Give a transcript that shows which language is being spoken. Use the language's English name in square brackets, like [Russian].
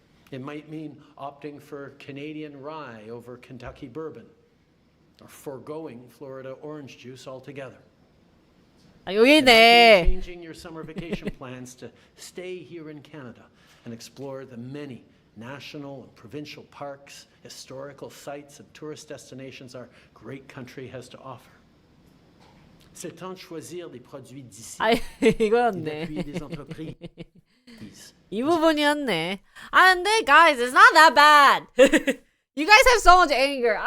[English] It might mean opting for Canadian rye over Kentucky bourbon, or foregoing Florida orange juice altogether. [Korean] 여기네. [English] Changing your summer vacation plans to stay here in Canada and explore the many national and provincial parks, historical sites, and tourist destinations our great country has to offer. [French] C'est temps de choisir des produits d'ici et [Korean] 이거였네. [French] d'appuyer des entreprises. [Korean] 이 부분이었네. 근데 [English] guys, it's not that bad. You guys have so much anger.